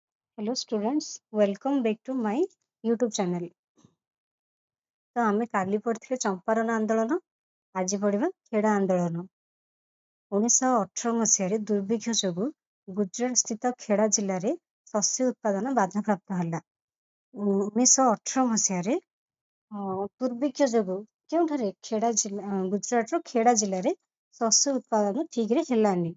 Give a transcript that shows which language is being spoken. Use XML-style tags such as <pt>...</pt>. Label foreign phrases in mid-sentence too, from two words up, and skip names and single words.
<en>Hello students, welcome back to my YouTube channel.</en> <or>ତ ଆମେ କାଲି ପଢିଥିଲେ ଚମ୍ପାରଣ ଆନ୍ଦୋଳନ, ଆଜି ପଢିବା ଖେଡ଼ା ଆନ୍ଦୋଳନ। 1918 ମସିହାରେ ଦୁର୍ଭିକ୍ଷ ଯୋଗୁଁ ଗୁଜରାଟ ସ୍ଥିତ ଖେଡ଼ା ଜିଲ୍ଲାରେ ଶସ୍ୟ ଉତ୍ପାଦନ ବାଧାପ୍ରାପ୍ତ ହେଲା। 1918 ମସିହାରେ ଦୁର୍ଭିକ୍ଷ ଯୋଗୁଁ କେଉଁଠାରେ ଗୁଜରାଟର ଖେଡ଼ା ଜିଲ୍ଲାରେ ଶସ୍ୟ ଉତ୍ପାଦନ ଠିକରେ ହେଲାନି।</or>